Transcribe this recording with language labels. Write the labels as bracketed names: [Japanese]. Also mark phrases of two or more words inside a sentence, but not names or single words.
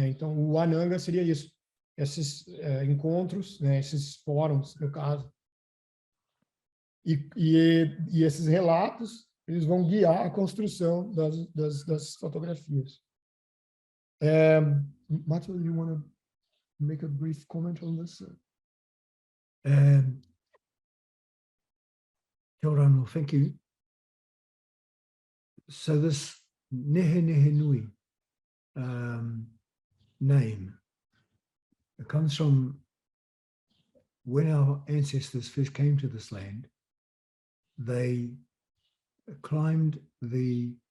[Portuguese] Então o Wananga seria isso, esses encontros, né, esses fóruns no caso, e esses relatos eles vão guiar a construção das fotografias. [English] Matheus, you want to make a brief comment on this? [Māori] Kia ora anō, [English] thank you. So this Nehe Nehe Nui name, it comes from when our ancestors first came to this land, they climbed the